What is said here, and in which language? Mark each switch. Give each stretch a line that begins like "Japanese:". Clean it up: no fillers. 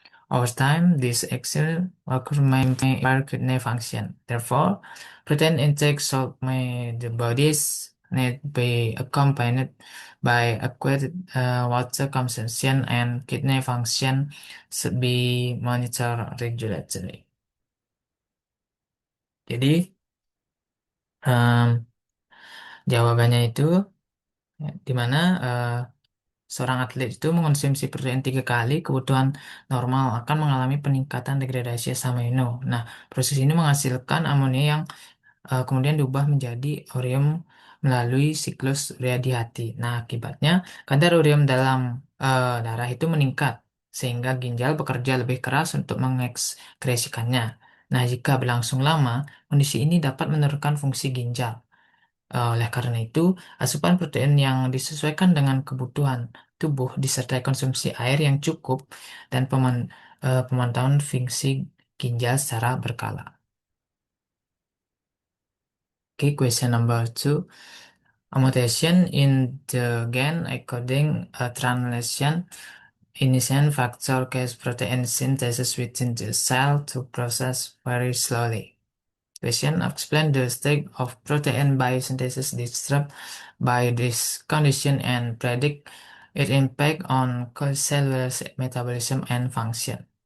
English: Over time, this action may impair kidney function. Therefore, protein intake should may the body's need be accompanied by adequate water consumption, and kidney function should be monitored regularly.
Indonesian: Jadi, jawabannya itu di mana seorang atlet itu mengonsumsi protein 3 kali kebutuhan normal akan mengalami peningkatan degradasi asam amino. Nah, proses ini menghasilkan amonia yang kemudian diubah menjadi ureum melalui siklus urea di hati. Nah, akibatnya kadar ureum dalam darah itu meningkat sehingga ginjal bekerja lebih keras untuk mengekskresikannya. Nah, jika berlangsung lama, kondisi ini dapat menurunkan fungsi ginjal. Oleh karena itu, asupan protein yang disesuaikan dengan kebutuhan tubuh disertai konsumsi air yang cukup dan pemantauan fungsi ginjal secara berkala.
English: Okay, question number 2. A mutation in the gene encoding a translation initiate factor cause protein synthesis within the cell to process very slowly. Question: explain the state of protein biosynthesis disturbed by this condition and predict its impact on cellular metabolism and function.